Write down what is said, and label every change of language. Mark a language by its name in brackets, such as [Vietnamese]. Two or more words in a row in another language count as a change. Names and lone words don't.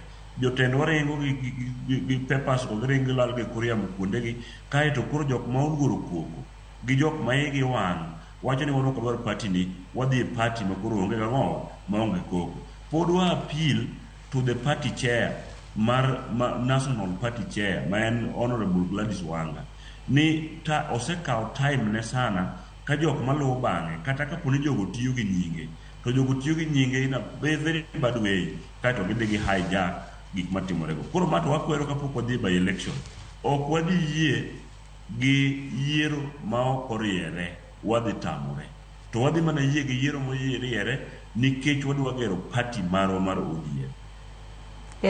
[Luo (Kenya and Tanzania)] Jotendwa ringo gi papers ko ringo lal gi kuria kuonde gi kae to koro jok ma oluoro koko gi jok ma igi wang' wacho ni wano kadwar party ni wadhi party ma koro onge gang'o ma onge koko. Pod wa [English] appeal to the party chair [Luo (Kenya and Tanzania)] mar [English] national party chair [Luo (Kenya and Tanzania)] ma en Honorable Gladys Wanga ni osekawo time ne sana ka jok maluwo bang'e kata kaponi jogo tiyo gi nyinge to jogo tiyo gi nyinge [English] in a very bad way [Luo (Kenya and Tanzania)] kaeto gidhi gi hijack gik matimorego. Koro mato wakwero kapok wadhi [English] by election [Luo (Kenya and Tanzania)] ok wadhi yie gi yiero ma ok oriere wadhi tamore to wadhi mana yie gi yiero moyiere nikech wadwa gero party marwa mar ODM.